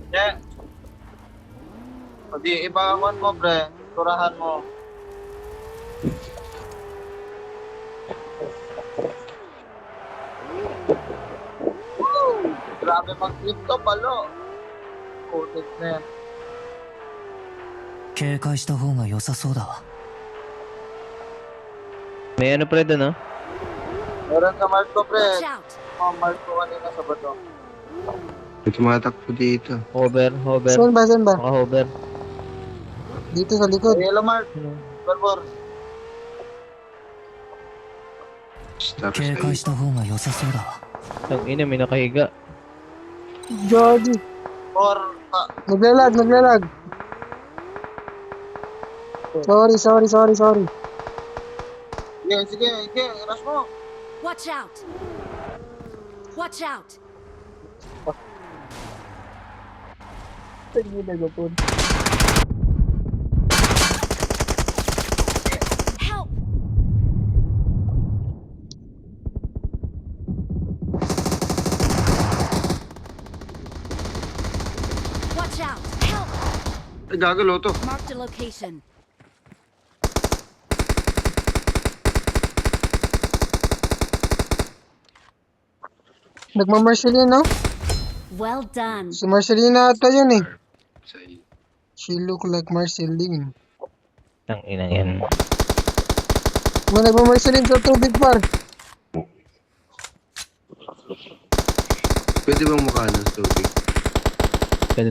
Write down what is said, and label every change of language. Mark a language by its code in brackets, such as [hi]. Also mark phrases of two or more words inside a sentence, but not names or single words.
[tl] Yeah. O di, ipakakuan mo, pre. Turahan mo. Woo! Grabe mag-flip to, palo. Putik na yan. [ja] 警戒した方が良さそうだわ [tl] May ano pre dun, ah? Meron sa Marco, pre. [en] Watch out. [tl] Mga Marco kanina sa bato. May tumatakbo dito. [en] Hover, hover. [tl] Saan ba, saan ba? Naka-hover. Dito sa likod. Ay, hello, Mark. Ano? Por. Stop [ja] 警戒した方が良さそうだわ [tl] Ang ina, may nakahiga. Gagi. Por. Naglalag, naglalag. Sorry. Sige, sige, sige. Rush mo. [en] Watch out. Watch out. Help. Watch out. Help. [tl] Ay, gago, loto. [en] Mark the location. [tl] Nagmamarcelina, no? [en] Well done. [tl] Si Marcelina ata yun, eh. Sa [en] She look like Marceline. [tl] Ang ina yan. May nagmamarcelin sa tubig, par. Pwede bang mukha ng tubig? Pwede